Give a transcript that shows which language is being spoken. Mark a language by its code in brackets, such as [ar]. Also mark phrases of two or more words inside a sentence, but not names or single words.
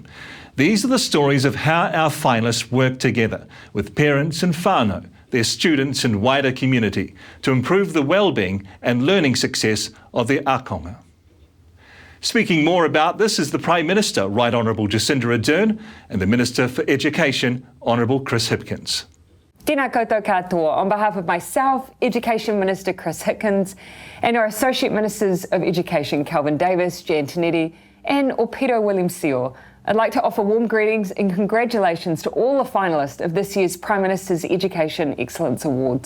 [en] These are the stories of how our finalists work together with parents and whānau, their students and wider community to improve the well-being and learning success of their ākonga. Speaking more about this is the Prime Minister, Right Honourable Jacinda Ardern, and the Minister for Education, Honourable Chris Hipkins. [mi] Tēnā koutou katoa. [en] On behalf of myself, Education Minister Chris Hipkins, and our Associate Ministers of Education, Kelvin Davis, Jan Tinetti, and Opiro Williams-Seo, I'd like to offer warm greetings and congratulations to all the finalists of this year's Prime Minister's Education Excellence Awards.